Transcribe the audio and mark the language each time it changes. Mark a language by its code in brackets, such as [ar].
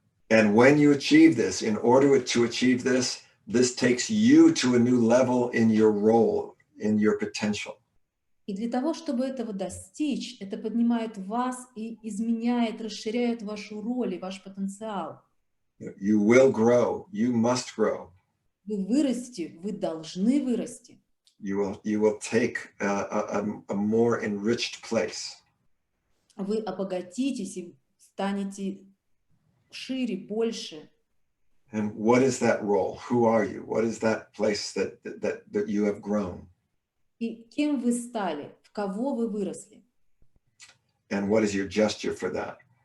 [en] And when you achieve this, in order to achieve this, this takes you to a new level in your role, in your potential. [ru] И для того, чтобы этого достичь, это поднимает вас и изменяет, расширяет вашу роль и ваш потенциал. [en] You will grow. You must grow. [ru] Вы вырасти, вы должны вырасти. [en] You will take a more enriched place. [ru] Вы обогатитесь и станете шире, больше. [en] And what is that role? Who are you? What is that place that you have grown? [ru] И кем вы стали? В кого вы выросли? [en] And what is your gesture for that?